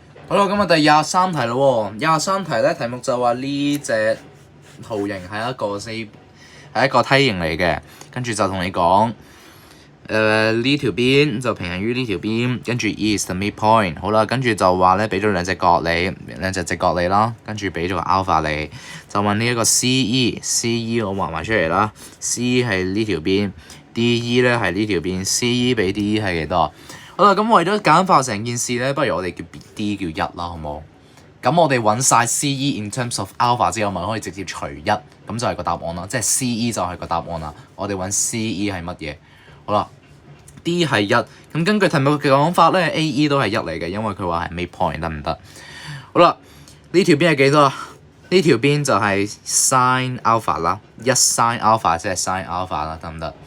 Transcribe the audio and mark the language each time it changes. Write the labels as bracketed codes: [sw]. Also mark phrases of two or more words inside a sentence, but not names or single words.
[yue] 好啦，咁啊第23題咯喎，23題咧題目就話呢隻圖形係一個梯形嚟嘅，跟住就同你講，呢條邊就平行於呢條邊，跟住 [en] E is the midpoint。 [yue] 好啦，跟住就話咧俾咗兩隻直角你啦，跟住俾咗個 alpha 你，就問呢一個 CE 我畫埋出嚟啦 ，C 係呢條邊 ，DE 咧係呢條邊 ，CE 比 DE 係幾多？好啦，咁為咗簡化成件事咧，不如我哋叫 D 叫1啦，好冇？咁我哋揾晒 CE [en] in terms of alpha [yue] 之後，咪可以直接除1，咁就係個答案啦。即係 CE 就係個答案啦。我哋揾 CE 係乜嘢？好啦 ，D 係1。咁根據題目嘅講法咧，AE 都係1嚟嘅，因為佢話係 midpoint 得唔得？好啦，呢條邊係幾多啊？呢條邊就係 [en] sin alpha [yue] 啦，1 [en] sin alpha [yue] 即係 [en] sin alpha [yue] 啦，得唔得？